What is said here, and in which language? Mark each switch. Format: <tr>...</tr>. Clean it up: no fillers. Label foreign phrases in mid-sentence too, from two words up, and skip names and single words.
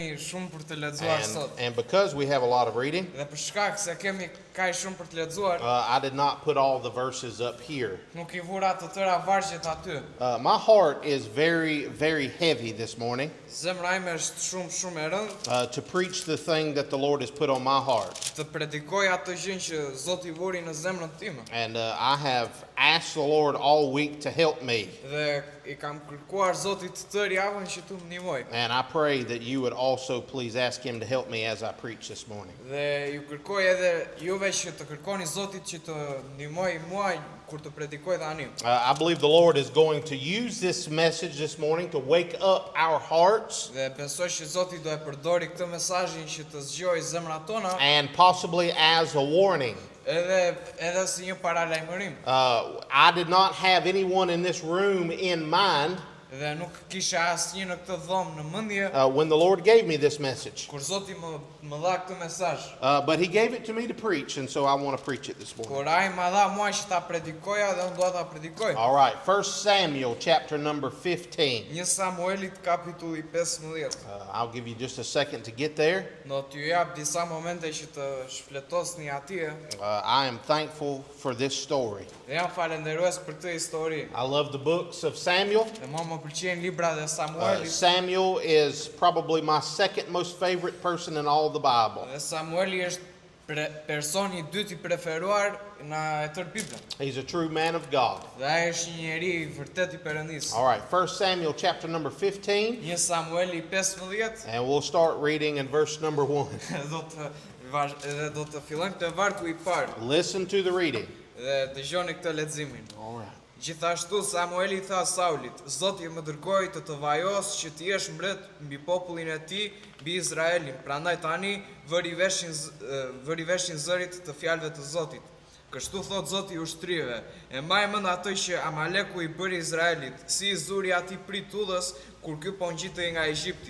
<sq>Shumë për të lexuar sot.</sq> <en>And because we have a lot of reading,</en> <sq>Dhe për shkak se kemi kaq shumë për të lexuar,</sq> <en>I did not put all the verses up here.</en> <sq>nuk I vura të tëra vargjet aty.</sq> <en>My heart is very, very heavy this morning</en> <sq>Zemra ime është shumë e rëndë</sq> <en>to preach the thing that the Lord has put on my heart.</en> <sq>të predikoj atë gjë që Zoti vuri në zemrën time.</sq> <en>And I have asked the Lord all week to help me.</en> <sq>Dhe I kam kërkuar Zotit tërë javën që të më ndihmoj.</sq> <en>And I pray that you would also please ask Him to help me as I preach this morning.</en> <sq>Dhe ju kërkoj edhe juve që të kërkoni Zotit që të ndihmoj mua kur të predikoj tani.</sq> <en>I believe the Lord is going to use this message this morning to wake up our hearts</en> <sq>Dhe besoj që Zoti do e përdori këtë mesazhin që të zgjojë zemrat tona,</sq> <en>and possibly as a warning.</en> <sq>edhe si një paralajmërim.</sq> <en>I did not have anyone in this room in mind</en> <sq>Dhe nuk kisha asnjë në këtë dhomë në mendje</sq> <en>when the Lord gave me this message.</en> <sq>kur Zoti më dha këtë mesazh.</sq> <en>But He gave it to me to preach, and so I want to preach it this morning.</en> <sq>Por ai më dha mua që ta predikoja dhe unë dua ta predikoj.</sq> <en>All right, 1 Samuel chapter number 15.</en> <sq>1 Samuelit kapitulli 15.</sq> <en>I'll give you just a second to get there.</en> <sq>Do t'ju jap disa momente që të shfletosni atje.</sq> <en>I am thankful for this story.</en> <sq>Dhe jam falenderues për këtë histori.</sq> <en>I love the books of Samuel.</en> <sq>Dhe mua më pëlqejnë librat e Samuelit.</sq> <en>Samuel is probably my second most favorite person in all the Bible.</en> <sq>Dhe Samueli është personi I dytë I preferuar në e tërë Biblën.</sq> <en>He's a true man of God.</en> <sq>Dhe ai është një njeri I vërtet I Perëndisë.</sq> <en>All right, 1 Samuel chapter number 15,</en> <sq>1 Samueli 15.</sq> <en>and we'll start reading in verse number 1.</en> <sq>do të fillojmë te vargu I parë.</sq> <en>Listen to the reading.</en> <sq>Dhe dëgjoni këtë leximin.</sq> <en>All right.</en> <sq>Gjithashtu Samueli I tha Saulit, Zoti më dërgoi të vajos që të jesh mbret mbi popullin e tij, mbi Izraelin. Prandaj tani vëri veshin zërit të fjalëve të Zotit. Kështu thot Zoti I ushtrive, e mbaj mend atë që Amaleku I bëri Izraelit, si I zuri atij prit udhës kur ky po ngjitej nga Egjipti.</sq>